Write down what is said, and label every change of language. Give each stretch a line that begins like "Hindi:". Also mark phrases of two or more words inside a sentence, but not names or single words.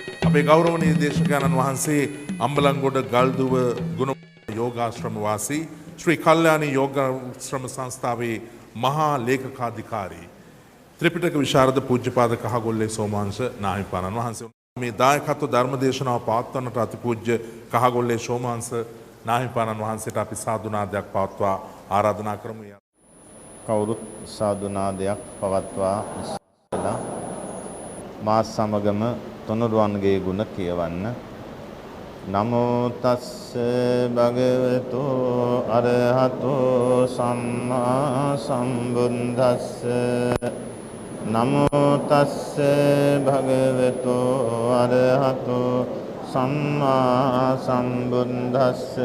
Sinhala: අපේ ගෞරවනීය දේශකයන්න් වහන්සේ අම්බලන්ගොඩ ගල්දුව ගුණ යෝගාශ්‍රම වාසී ශ්‍රී කල්යාණී යෝගාශ්‍රම සංස්ථාවේ මහා ලේකකාධිකාරී ත්‍රිපිටක විශාරද පූජ්‍යපාද කහගොල්ලේ සෝමාංශ නාහිමිපාණන් වහන්සේ මේ දායකත්ව ධර්ම දේශනාව පවත්වන්නට අතිපූජ්‍ය කහගොල්ලේ සෝමාංශ නාහිමිපාණන් වහන්සේට අපි සාදුනාදයක් පවත්වා ආරාධනා කරමු. කවුරුත් සාදුනාදයක් පවත්වා ඉස්සලා මා සමගම තුනුරුවන්ගේ ගුණ කියවන්න.
Pali: නමෝ තස්ස භගවතු අරහතෝ සම්මා සම්බුද්දස්ස නමෝ තස්ස භගවතු අරහතෝ සම්මා සම්බුද්දස්ස